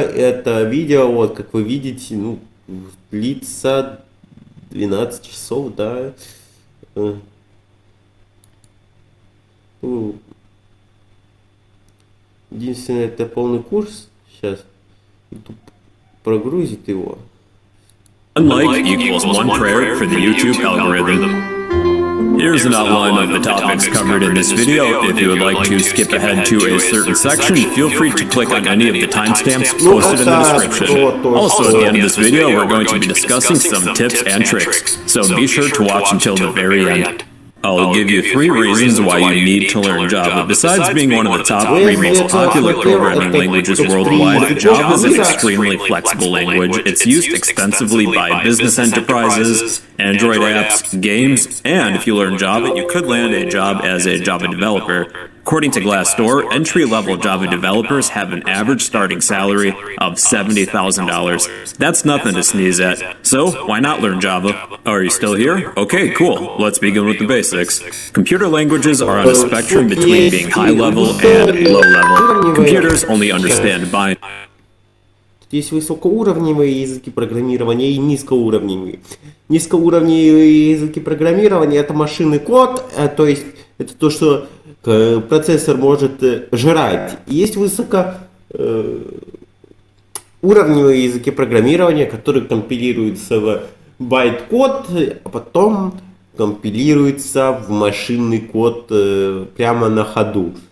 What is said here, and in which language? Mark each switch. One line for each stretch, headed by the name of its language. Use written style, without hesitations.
Russian: Это видео, вот, как вы видите, ну, длится 12 часов, да. Единственное, это полный курс. Сейчас YouTube прогрузит его.
English: Unlike equals one prayer for the YouTube algorithm. Here's an outline of the topics covered in this video. If you would like to skip ahead to a certain section, feel free to click on any of the timestamps posted in the description. Also, at the end of this video, we're going to be discussing some tips and tricks, so be sure to watch until the very end. I'll give you 3 reasons why you need to learn Java. Besides being one of the top 3 most popular programming languages worldwide, Java is an extremely flexible language. It's used extensively by business enterprises, Android apps, games, and if you learn Java, you could land a job as a Java developer. According to Glassdoor, entry-level Java developers have an average starting salary of $70,000. That's nothing to sneeze at. So, why not learn Java? Are you still here? Okay, cool. Let's begin with the basics. Computer languages are on a spectrum between being high-level and low-level. Computers only understand binary.
Russian: Есть высокоуровневые языки программирования и низкоуровневые. Низкоуровневые языки программирования — это машинный код, то есть это то, что процессор может жрать. Есть высокоуровневые языки программирования, которые компилируются в байт-код, а потом компилируются в машинный код прямо на ходу.